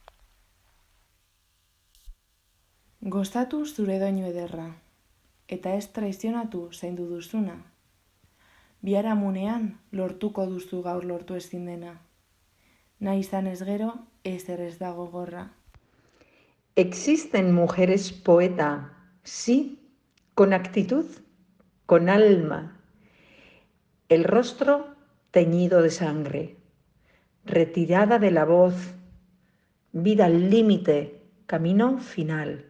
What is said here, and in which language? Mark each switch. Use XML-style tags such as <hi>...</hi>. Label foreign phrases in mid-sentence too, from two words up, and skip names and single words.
<eu>Gozatu zure doinu ederra, eta ez traizionatu zaindu duzuna. Biharamunean lortuko duzu gaur lortu ezin dena. Nahi izan ez gero, ezer ez dago gorra.</eu> <es>Existen mujeres poeta, sí, con actitud, con alma. El rostro teñido de sangre, retirada de la voz, vida al límite, camino final.</es>